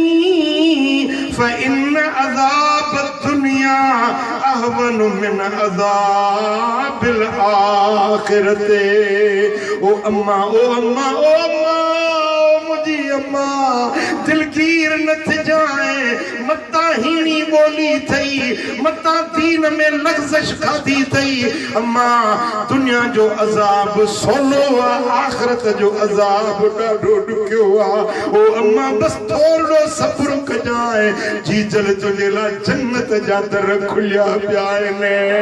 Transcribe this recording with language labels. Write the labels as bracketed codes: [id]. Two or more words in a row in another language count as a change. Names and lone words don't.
[ar] فإن عذاب الدنيا أهون من عذاب الآخرة [sd] ओ अम्मा मुझी अम्मा दिलगीर न थी जाए मता हीणी बोली थई मता दीन में लग़्ज़श खाधी थई अम्मा दुनिया जो अज़ाब सोलो आखिरत जो अज़ाब ॾाढो ॾुखियो ओ अम्मा बस थोरो सब्र कजाए जी जल तुंहिंजे लाइ जन्नत जा दर खुलिया पिया आहिनि